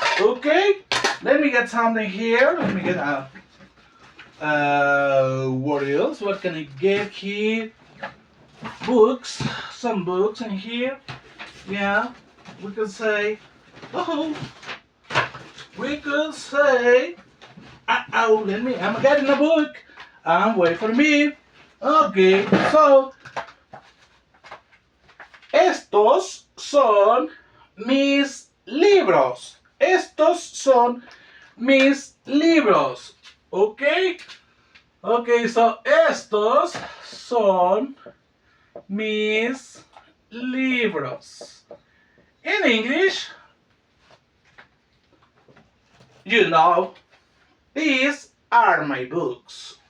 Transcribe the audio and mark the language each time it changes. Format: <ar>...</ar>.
<en>Okay, let me get something here. Let me get what else? What can I get here? Books, some books in here. Yeah, we could say, I'm getting a book. Wait for me. Okay, so</en> <es>estos son mis libros. Estos son mis libros.</es> <en>Okay, so</en> <es>estos son mis libros.</es> <en>In English, these are my books.</en>